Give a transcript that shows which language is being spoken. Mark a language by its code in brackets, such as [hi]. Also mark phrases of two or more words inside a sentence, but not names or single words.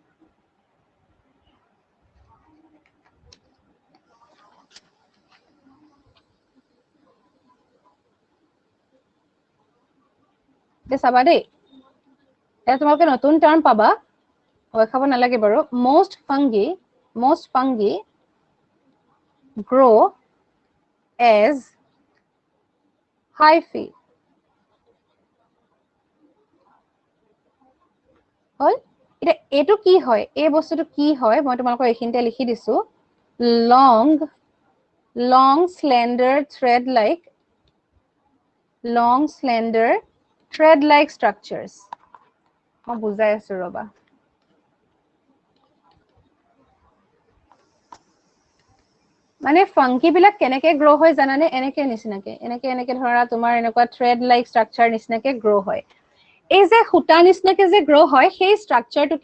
[as] চাবা দেই এটা তোমালোকে নতুন টার্ম পাবা ভয় খাব নালাগে বাৰু [en] most fungi grow as [as] hyphae হল এটা এটো কি হয় এই বস্তুটো কি হয় মই তোমালোকক এখিনতে লিখি দিছো [en] long slender thread like structures [as] মই বুজাই আছো ৰবা মানে ফাংকি বিলাক কেনেকে গ্ৰো হয় জানানে এনেকে নিচিনাকে এনেকে ধৰা তোমাৰ এনেকুৱা [en] thread like structure [as] নিচিনাকে গ্ৰো হয় এই যে খুটা নিচিনাকে যে গ্ৰো হয় সেই ষ্ট্ৰাকচাৰটোকে